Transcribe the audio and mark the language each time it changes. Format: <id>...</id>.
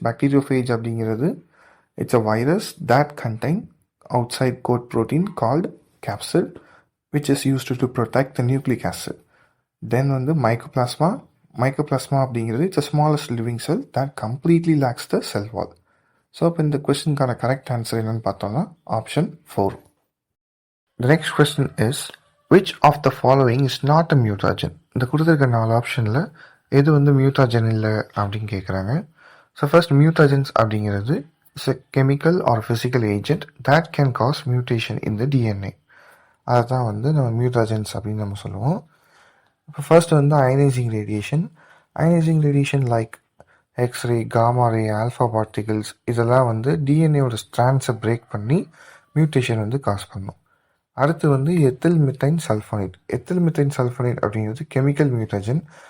<en>Bacteriophage அப்படிங்கிறது it's a virus that contain outside coat protein called capsid which is used to protect the nucleic acid. Then வந்து mycoplasma. Mycoplasma அப்படிங்கிறது it's a smallest living cell that completely lacks the cell wall.</en> <ta>So அப்போ இந்த கொஸ்டினுக்கான correct answer என்னென்னு பார்த்தோம்னா option 4.</ta> <en>The next question is which of the following is not a mutagen?</en> <ta>இந்த கொடுத்துருக்க 4 ஆப்ஷனில் எது வந்து மியூட்டாஜன் இல்லை அப்படின்னு கேட்குறாங்க.</ta> <en>So first mutagens அப்படிங்கிறது it's a chemical or physical agent that can cause mutation in the DNA.</en> <ta>அதை தான் வந்து நம்ம மியூட்டாஜன்ஸ் அப்படின்னு நம்ம சொல்லுவோம். இப்போ ஃபர்ஸ்ட் வந்து ionising radiation. Ionising radiation like x ray, gamma ரே, ஆல்ஃபா பார்ட்டிகல்ஸ் இதெல்லாம் வந்து டிஎன்ஏவோட ஸ்ட்ராண்ட்ஸை பிரேக் பண்ணி மியூட்டேஷன் வந்து காஸ் பண்ணும். அடுத்து வந்து எத்தில் மித்தைன் சல்ஃபோனேட். எத்தில் மித்தைன் சல்ஃபோனேட் அப்படிங்கிறது கெமிக்கல் மியூட்டஜன்.</ta>